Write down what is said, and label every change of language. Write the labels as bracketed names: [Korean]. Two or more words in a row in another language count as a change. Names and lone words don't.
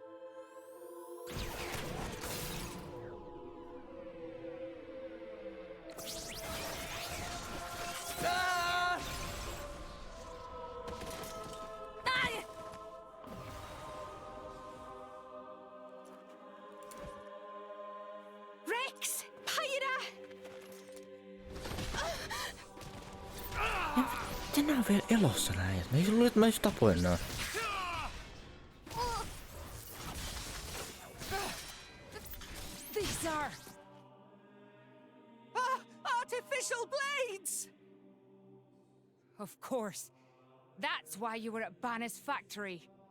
[Finnish] Ah! Rex! Pyra! Miten nää on vielä elossa näin? Mä ei luullut, että mä just tapoin nää. [English] These are Artificial blades! Of course. That's why you were at Banner's factory.